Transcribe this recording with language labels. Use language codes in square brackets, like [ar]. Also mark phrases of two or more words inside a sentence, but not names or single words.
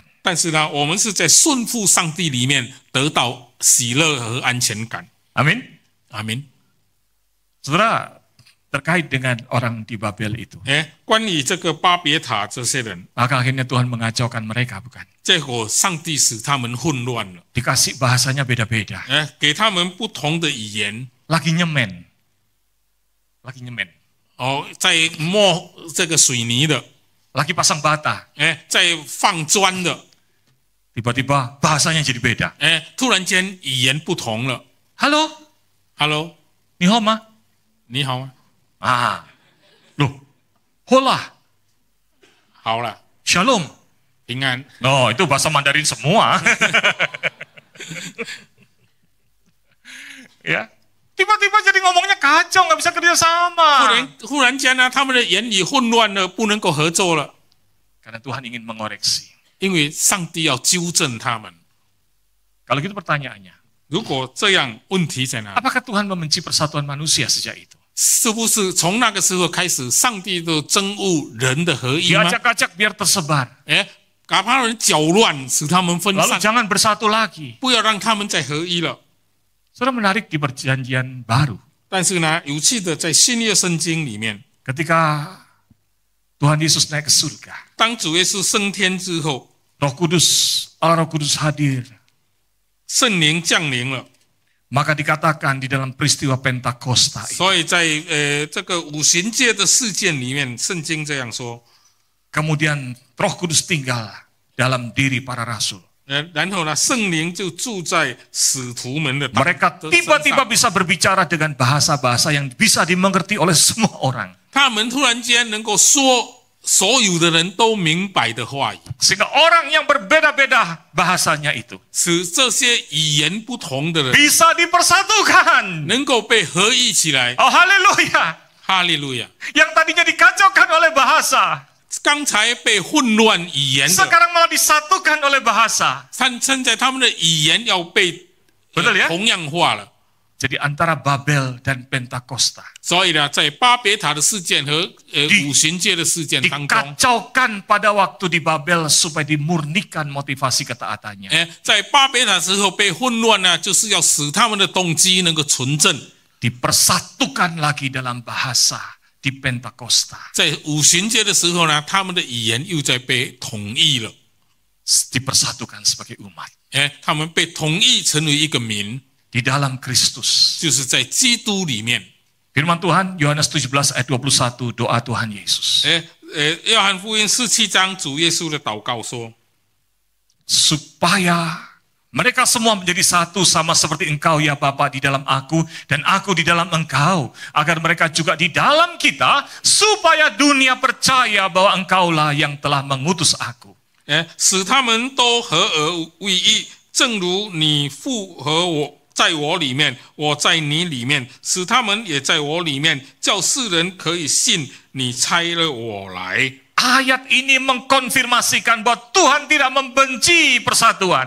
[zh] 但是呢，我们是在顺服上帝里面得到喜乐和安全感。 [id] Amin. [zh] 阿明。 [id] Saudara, terkait dengan orang di Babel itu. [zh] 关于这个巴别塔这些人， [id] Maka akhirnya Tuhan mengacaukan mereka, bukan? [zh] 结果上帝使他们混乱了， [id] Dikasih bahasanya beda-beda. [zh] 给他们不同的语言。 [id] Lagi nyemen. Lagi nyemen. [zh] 在磨这个水泥的， [id] Lagi pasang bata. [zh] 在放砖的， [id] Tiba-tiba bahasanya jadi beda. [zh] 突然间语言不同了。 [id] Halo, [en] Hello， [zh] 你好吗? 你好吗？ Ah. Loh. Hola. 好了， [id] Shalom. [zh] 平安。 [id] Oh, itu bahasa Mandarin semua. Ya. Tiba-tiba jadi ngomongnya kacau, nggak bisa kerja sama. [zh] 忽然间呢，他们的言语混乱了，不能够合作了。 [id] karena Tuhan ingin mengoreksi. [zh] 因为上帝要纠正他们。 [id] Kalau gitu pertanyaannya, [zh] 如果这样，问题在哪里？ [id] apakah Tuhan membenci persatuan manusia sejak itu? [zh] 是不是从那个时候开始，上帝都憎恶人的合一吗？ [id] Diacak-acak biar tersebar. [zh] 把他们搅乱，使他们分 [id] Lalu [zh] 散， [id] jangan bersatu lagi. [zh] 不要让他们再合一了。 [id] Saudara, menarik di perjanjian baru. [zh] 但是呢，有趣的，在新约圣经里面， [id] Ketika Tuhan Yesus naik ke surga, [zh] 当主耶稣升天之后， [id] Allah Roh Kudus hadir. [zh] 圣灵降临了， [id] Maka dikatakan di dalam peristiwa Pentakosta itu, [zh] 所以在这个五旬节的事件里面，圣经这样说。 [id] kemudian Roh Kudus tinggal dalam diri para rasul. [zh] 然后呢，圣灵就住在使徒们的 [id] Mereka [zh] 身 [id] tiba-tiba [zh] 上 [id] bisa berbicara dengan bahasa-bahasa yang bisa dimengerti oleh semua orang. [zh] 他们突然间能够说所有的人都明白的话语， [id] Sehingga orang yang berbeda-beda bahasanya itu [zh] 使这些语言不同的人 [id] bisa dipersatukan. [zh] 能够被合一起来。 [id] Oh haleluya. [zh] 哈利路亚！ [id] Yang tadinya dikacaukan oleh bahasa, [zh] 刚才被混乱语言的， [id] sekarang malah disatukan oleh bahasa. [zh] 现在他们的语言要被 [id] Betul ya? [zh] 同样化了。 [id] Jadi antara Babel dan Pentakosta [zh] 所以呢，在巴别塔的事件和五旬节的事件当中， [id] dikacaukan pada waktu di Babel supaya dimurnikan motivasi ketaatannya. [zh] 在巴别塔之后被混乱呢，就是要使他们的动机能够纯正。 [id] Dipersatukan lagi dalam bahasa di Pentakosta. [zh] 在五旬节的时候呢，他们的语言又在被统一了。 [id] Dipersatukan sebagai umat. [zh] 他们被统一成为一个民， [id] Di dalam Kristus. [zh] 就是在基督里面。 [id] Firman Tuhan, Yohanes 17 ayat 21, doa Tuhan Yesus. [zh] 约翰福音17章，主耶稣的祷告说： [id] Supaya mereka semua menjadi satu sama seperti engkau ya Bapa di dalam aku dan aku di dalam engkau. Agar mereka juga di dalam kita supaya dunia percaya bahwa engkaulah yang telah mengutus aku. [zh] 使他们都合而为一，正如你父和我在我里面，我在你里面，使他们也在我里面，叫世人可以信你差了我来。 [id] Ayat ini mengkonfirmasikan bahwa Tuhan tidak membenci persatuan.